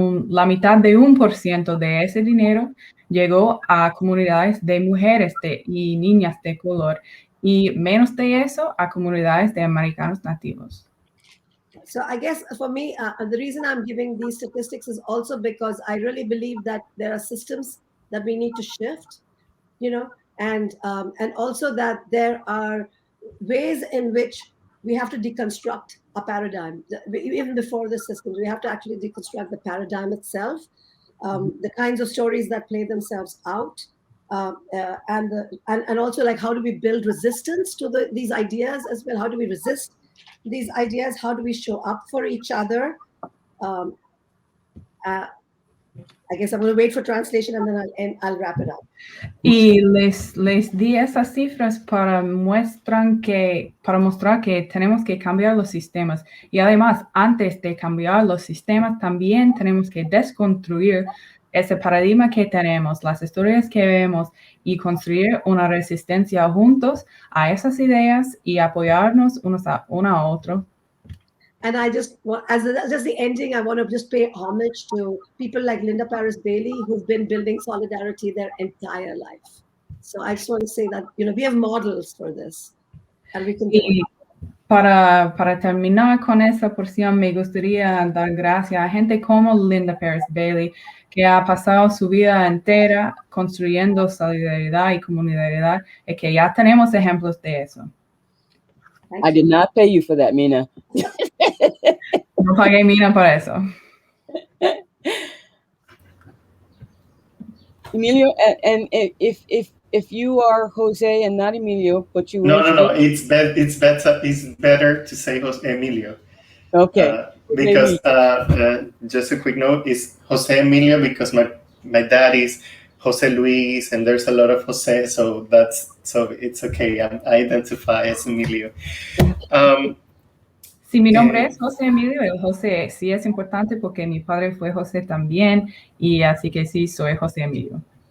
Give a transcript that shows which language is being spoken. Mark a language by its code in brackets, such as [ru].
[es] La mitad de 1% de ese dinero llegó a comunidades de mujeres y niñas de color, y menos de eso a comunidades de americanos nativos. [en] So I guess for me, the reason I'm giving these statistics is also because I really believe that there are systems that we need to shift, and also that there are ways in which we have to deconstruct a paradigm. Even before the systems, we have to actually deconstruct the paradigm itself, the kinds of stories that play themselves out, and also like how do we build resistance to these ideas as well? How do we resist these ideas? How do we show up for each other? I guess I'm going to wait for translation and then I'll wrap it up. [es] Y les di esas cifras para mostrar que tenemos que cambiar los sistemas. Y además, antes de cambiar los sistemas, también tenemos que desconstruir ese paradigma que tenemos, las historias que vemos y construir una resistencia juntos a esas ideas y apoyarnos uno a otro. [en] And I just want, as just the ending, I want to just pay homage to people like Linda Paris Bailey, who've been building solidarity their entire life. So I just want to say that, you know, we have models for this, and we can do it. [es] Para terminar con esa porción, me gustaría dar gracias a gente como Linda Paris Bailey, que ha pasado su vida entera construyendo solidaridad y comunidad, y que ya tenemos ejemplos de eso. [en] I did not pay you for that, Mina. [es] No pagué Mina por eso. [en] Emilio, and if you are Jose and not Emilio, but you No. It's better to say Jose Emilio. Okay. Because just a quick note is Jose Emilio because my dad is Jose Luis and there's a lot of Jose, so it's okay. I identify as Emilio. [es] Si mi nombre es José Emilio, el José sí es importante porque mi padre fue José también, y así que sí, soy José Emilio.